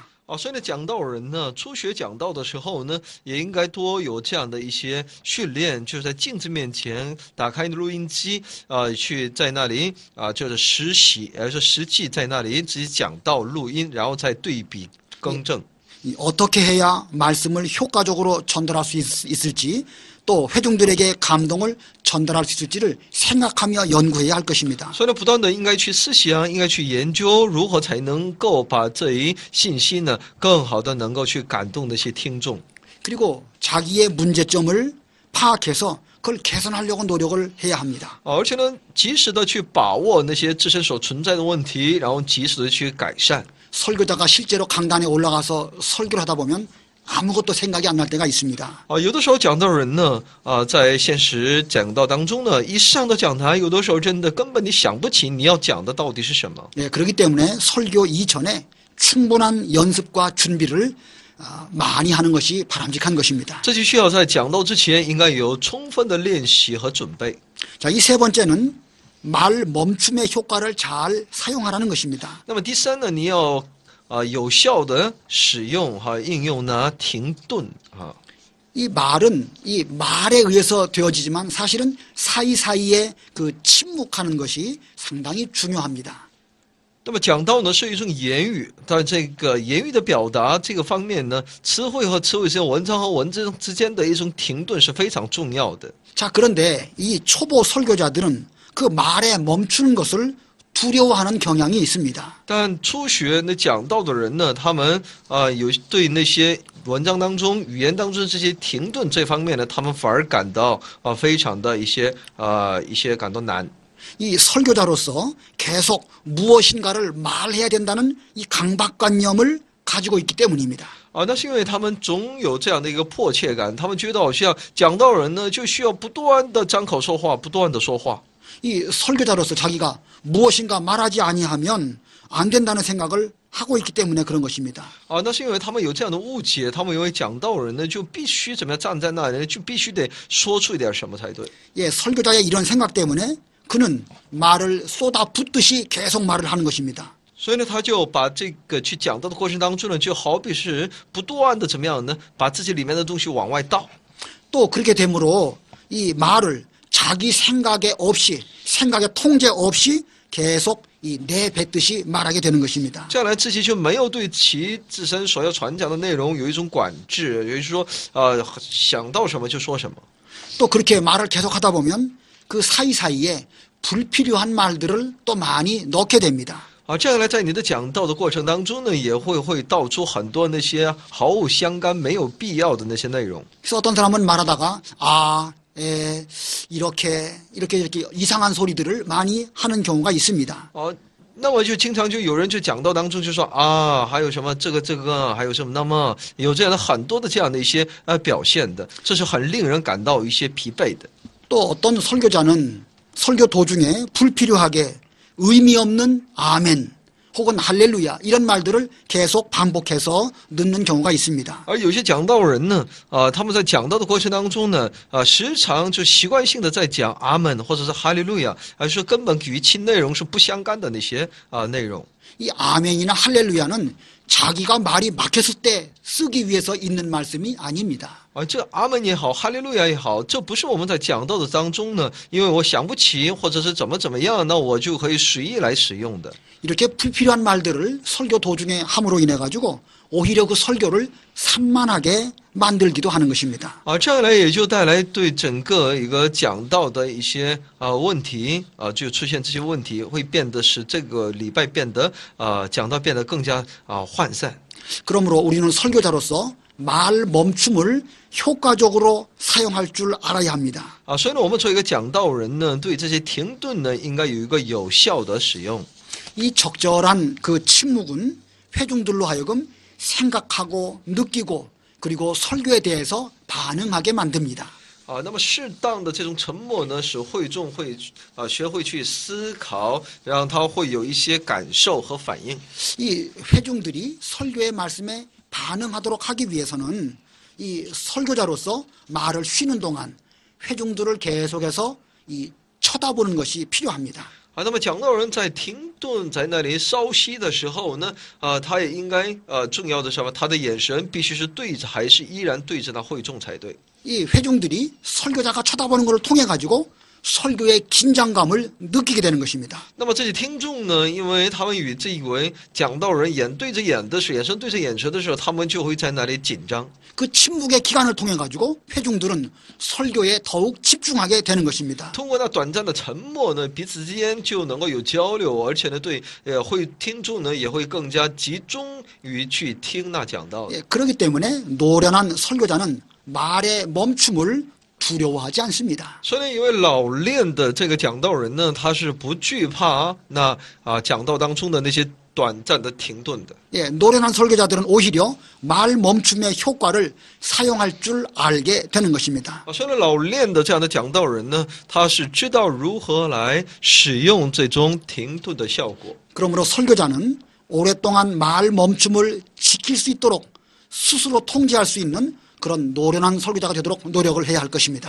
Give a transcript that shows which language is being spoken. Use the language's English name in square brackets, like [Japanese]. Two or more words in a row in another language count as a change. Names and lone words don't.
[Chinese] 所以呢，讲道人呢，初学讲道的时候呢，也应该多有这样的一些训练，就是在镜子面前打开录音机，去在那里就是实习，实际在那里自己讲道录音，然后再对比更正。 [Korean] 어떻게 해야 말씀을 효과적으로 전달할 수 있을지 또 회중들에게 감동을 전달할 수 있을지를 생각하며 연구해야 할 것입니다. [Chinese] 所以呢，不断的应该去思想，应该去研究如何才能够把这一信息呢，更好的能够去感动那些听众。 [Korean] 그리고 자기의 문제점을 파악해서 그걸 개선하려고 노력을 해야 합니다. [Chinese] 而且呢，及时的去把握那些自身所存在的问题，然后及时的去改善。 [Korean] 설교자가 실제로 강단에 올라가서 설교를 하다 보면 아무것도 생각이 안 날 때가 있습니다. [Chinese] 有的时候讲道人呢，在现实讲道当中呢，一上到讲台，有的时候真的根本你想不起你要讲的到底是什么。 [Korean] 네, 그렇기 때문에 설교 이전에 충분한 연습과 준비를 많이 하는 것이 바람직한 것입니다. [Chinese] 这就需要在讲道之前应该有充分的练习和准备。 [Korean] 자, 이 세 번째는 말 멈춤의 효과를 잘 사용하라는 것입니다. [Chinese] 那么第三呢，你要有效的使用应用呢停顿 [Korean] 이 말은 이 말에 의해서 되어지지만 사실은 사이사이에 그 침묵하는 것이 상당히 중요합니다. [Chinese] 那么讲道呢是一种言语，但这个言语的表达这个方面呢，词汇和词汇之间、文章和文字之间的一种停顿是非常重要的。 [Korean] 자, 그런데 이 초보 설교자들은 그 말에 멈추는 것을 두려워하는 경향이 있습니다. [Chinese] 但初学那讲道的人呢，他们有对那些文章当中、语言当中这些停顿这方面呢，他们反而感到非常的一些感到难。 [Korean] 이 설교자로서 계속 무엇인가를 말해야 된다는 이 강박관념을 가지고 있기 때문입니다. [Chinese] 那是因为他们总有这样的一个迫切感，他们觉得好像讲道人呢就需要不断的张口说话，不断的说话。 [Korean] 이 설교자로서 자기가 무엇인가 말하지 아니하면 안 된다는 생각을 하고 있기 때문에 그런 것입니다. [Chinese] 那是因为他们有这样的误解，他们认为讲道人呢就必须怎么样站在那里，就必须得说出一点什么才对。 [Korean] 예, 설교자의 이런 생각 때문에 그는 말을 쏟아붓듯이 계속 말을 하는 것입니다. [Chinese] 所以呢，他就把这个去讲道的过程当中呢，就好比是不断的怎么样呢，把自己里面的东西往外倒。 [Korean] 또 그렇게 되므로 이 말을 자기 생각에 없이 생각의 통제 없이 계속 이 내뱉듯이 말하게 되는 것입니다. [Chinese] 这样来自己就没有对其自身所要传讲的内容有一种管制，也就是说，想到什么就说什么。 [Korean] 또 그렇게 말을 계속하다 보면 그 사이사이에 불필요한 말들을 또 많이 넣게 됩니다. [Chinese] 这样来在你的讲道的过程当中呢，也会道出很多那些毫无相干、没有必要的那些内容。 [Korean] 그래서 어떤 사람은 말하다가 이렇게 이상한 소리들을 많이 하는 경우가 있습니다. [Chinese] 那么就经常就有人就讲道当中就说还有什么这个，还有什么那么有这样的很多的这样的一些表现的，这是很令人感到一些疲惫的。 [Korean] 또 어떤 설교자는 설교 도중에 불필요하게 의미 없는 아멘 혹은 할렐루야 이런 말들을 계속 반복해서 넣는 경우가 있습니다. [Chinese] 而有些讲道人呢，他们在讲道的过程当中呢，时常就习惯性的在讲阿门或者是哈利路亚，而是根本与其内容是不相干的那些内容。 [Korean] 이 아멘이나 할렐루야는 자기가 말이 막혔을 때 쓰기 위해서 있는 말씀이 아닙니다. [Chinese] 这阿门也好，哈利路亚也好，这不是我们在讲道的当中呢，因为我想不起或者是怎么样，那我就可以随意来使用的。 [Korean] 이렇게 불필요한 말들을 설교 도중에 함으로 인해 가지고 오히려 그 설교를 산만하게 만들기도 하는 것입니다. [Chinese] 这样来也就带来对整个一个讲道的一些问题就出现这些问题，会变得使这个礼拜变得讲道变得更加涣散。 [Korean] 그러므로 우리는 설교자로서 말 멈춤을 효과적으로 사용할 줄 알아야 합니다. [Chinese] 所以呢，我们作为一个讲道人呢，对这些停顿呢，应该有一个有效的使用。 [Korean] 이 적절한 그 침묵은 회중들로 하여금 생각하고 느끼고 그리고 설교에 대해서 반응하게 만듭니다. [Chinese] 那么适当的这种沉默呢，使会众会学会去思考，让他会有一些感受和反应。 [Korean] 이 회중들이 설교의 말씀에 반응하도록 하기 위해서는 이 설교자로서 말을 쉬는 동안 회중들을 계속해서 이 쳐다보는 것이 필요합니다. [Chinese] 那么讲道人在停顿在那里稍息的时候呢，他也应该重要的是什么？他的眼神必须是对着，还是依然对着那会众才对。 [Korean] 이 회중들이 설교자가 쳐다보는 것을 통해 가지고 설교의 긴장감을 느끼게 되는 것입니다. [Chinese] 那么这些听众呢，因为他们与这一位讲道人眼对着眼的时候，眼神对着眼神的时候，他们就会在那里紧张。 [Korean] 그 침묵의 기간을 통해 가지고 회중들은 설교에 더욱 집중하게 되는 것입니다. [Chinese] 通过那短暂的沉默呢，彼此之间就能够有交流，而且呢，对会听众呢也会更加集中于去听那讲道。 [Korean] 예, 그렇기 때문에 노련한 설교자는 말의 멈춤을 두려워하지 않습니다. [Chinese] 所以呢，一位老练的这个讲道人呢，他是不惧怕那讲道当中的那些短暂的停顿的。 [Korean] 예, 노련한 설교자들은 오히려 말 멈춤의 효과를 사용할 줄 알게 되는 것입니다. [Chinese] 所以呢，老练的这样的讲道人呢，他是知道如何来使用这种停顿的效果。 [Korean] 그러므로 설교자는 오랫동안 말 멈춤을 지킬 수 있도록 스스로 통제할 수 있는 그런 노련한 설교자가 되도록 노력을 해야 할 것입니다.